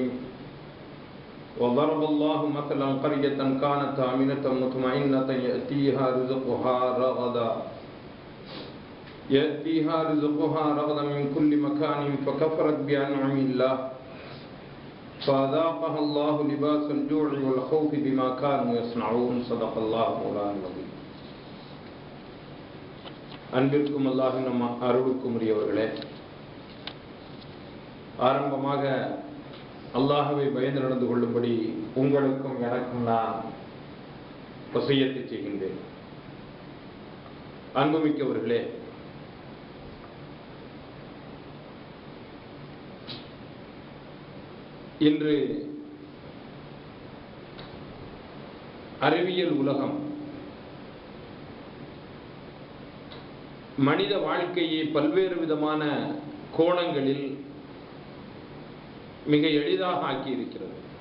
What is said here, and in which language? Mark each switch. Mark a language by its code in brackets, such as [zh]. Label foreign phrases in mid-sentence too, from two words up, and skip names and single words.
[ar] وضرب الله مثلا قرية كانت آمنة مطمئنة يأتيها رزقها رغدا من كل مكان فكفرت بأنعم الله فأذاقها الله لباس الجوع والخوف بما كانوا يصنعون. صدق الله مولانا العظيم. [ta] அன்பிற்கும் அல்லாஹ்வின் அருளுக்கும் உரியவர்களே, ஆரம்பமாக அல்லாஹ்வை பயந்து நடந்து கொள்ளும்படி உங்களுக்கும் எனக்கும் நான் வசியத்தை செய்கின்றேன். அன்புமிக்கவர்களே, இன்று அறிவியல் உலகம் மனித வாழ்க்கையை பல்வேறு விதமான கோணங்களில் மிக எளிதாக ஆக்கியிருக்கிறது.